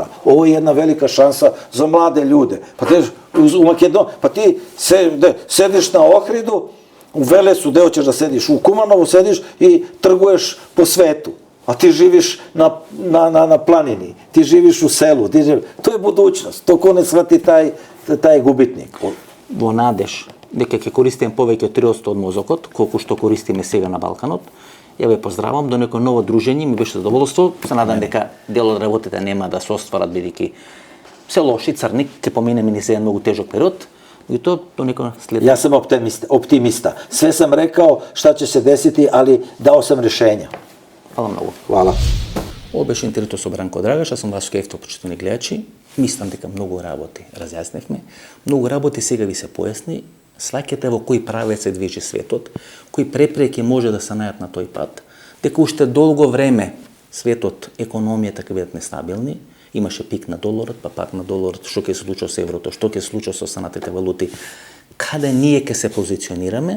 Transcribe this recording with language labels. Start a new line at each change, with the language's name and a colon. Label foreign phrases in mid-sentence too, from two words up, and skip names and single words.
Serbian: Ovo je jedna velika šansa za mlade ljude. Pa u Makedoniji, pa ti sediš na Ohridu, u Velesu, gdje hoćeš da sediš, u Kumanovu sediš i trguješ po svetu. A ti živiš na planini, ti živiš u selu, to je budućnost. To ko ne shvati, taj je gubitnik.
Macedonian: Во надеж дека ќе користиме повеќе од 3% од мозокот, колку што користиме сега на Балканот, ја ве поздравам до некој ново дружење, ми беше задоволство. Се надам дека дел од работите нема да се остварат бидејќи се лоши, црни, ќе поминеме низ еден многу тежок период, и то до некој след.
Serbian: Ja sam optimista. Sve sam rekao šta će se desiti, ali dao sam rješenja.
Macedonian: Hvala многу.
Serbian: Hvala.
Macedonian: Ovo беше интервјуто со Бранко Драгаш, аз сум ваш кефто почитувани гледачи. Мислам дека многу работи разјаснивме. Многу работи сега ви се појасни. Сваќате во кој правец се движи светот, кои препреки може да се најдат на тој пат, дека уште долго време светот, економијата ќе бидат нестабилни, имаше пик на доларот, па пак на доларот, што ќе се случи со еврото, што ќе се случи со останатите валути, каде ние ќе се позиционираме.